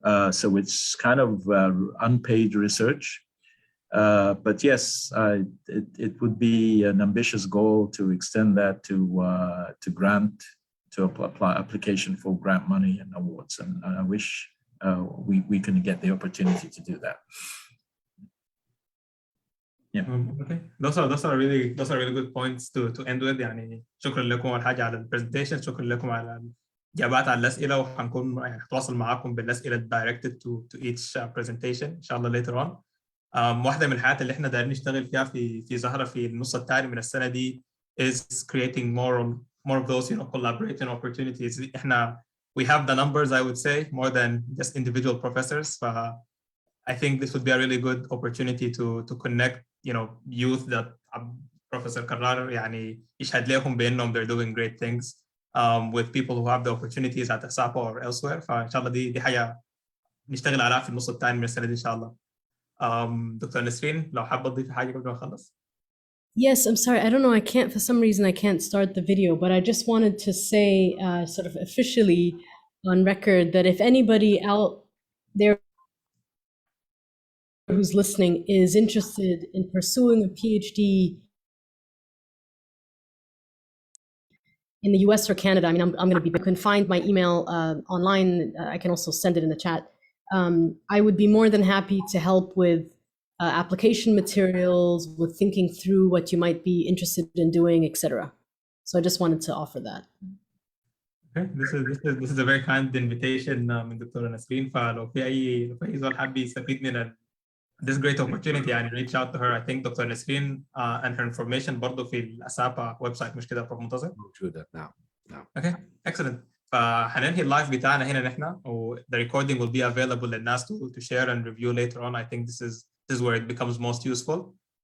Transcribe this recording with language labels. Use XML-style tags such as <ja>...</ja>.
<en>So it's kind of unpaid research. But yes, it would be an ambitious goal to extend that to grant, to apply application for grant money and awards. And I wish we can get the opportunity to do that. Yeah. Okay. Those are really good points to end with.</en> <ar>يعني شكرا لكم أول حاجة على البرزنتيشن، شكرا لكم على الإجابات على الأسئلة، وهنكون هنتواصل معاكم بالأسئلة</ar> <en>directed to each presentation</en> <ar>إن شاء الله</ar> <en>later on.</en> <ar>واحدة من الحاجات اللي إحنا دايرين نشتغل فيها في زهرة في النص الثاني من السنة دي</ar> <en>is creating more of those collaborating opportunities. إحنا we have the numbers, I would say, more than just individual professors. I think this would be a really good opportunity to connect, youth that Professor Karrar</en> <ar>يعني يشهد لهم بأنهم</ar> <en>they're doing great things with people who have the opportunities at ASAPA or elsewhere.</en> <ar>فإن شاء الله دي حاجة نشتغل عليها في النص الثاني من السنة دي إن شاء الله. دكتور نسرين لو حابة تضيف حاجة قبل ما نخلص.</ar> <en>Yes, I'm sorry. I don't know. For some reason, I can't start the video, but I just wanted to say sort of officially on record that if anybody out there who's listening is interested in pursuing a PhD in the US or Canada, I mean, I'm going to you can find my email online. I can also send it in the chat. I would be more than happy to help with application materials, with thinking through what you might be interested in doing, etc. So I just wanted to offer that. Okay, this is a very kind invitation</en> <ar>من دكتورة نسرين. فلو في أي زول حابب يستفيد من</ar> <en>this great opportunity يعني reach out to her. I think Dr. Nesreen and her information</en> <ar>برضه في الأسابا website مش كده بروف منتظر؟ موجودة. نعم.</ar> <en>Okay, excellent.</en> <ar>فهننهي اللايف بتاعنا هنا نحن و</ar> <en>the recording will be available</en> <ar>للناس</ar> <en>to share and review later on. I think this is where it becomes most useful.</en>